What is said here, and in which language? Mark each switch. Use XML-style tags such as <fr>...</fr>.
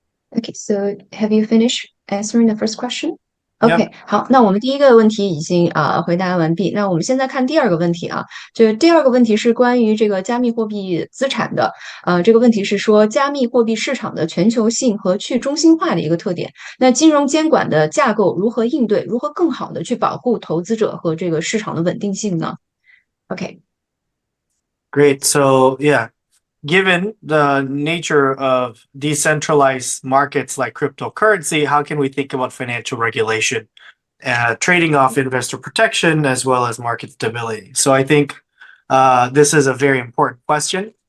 <en>Okay, so have you finished answering the first question? Yep.</en> <zh>OK，好，那我们第一个问题已经回答完毕。那我们现在看第二个问题啊，就是第二个问题是关于这个加密货币资产的。这个问题是说加密货币市场的全球性和去中心化的一个特点。那金融监管的架构如何应对？如何更好的去保护投资者和这个市场的稳定性呢？OK。</zh> <en>Great. So, yeah, given the nature of decentralized markets like cryptocurrency, how can we think about financial regulation, trading off investor protection as well as market stability? So I think this is a very important question.</en>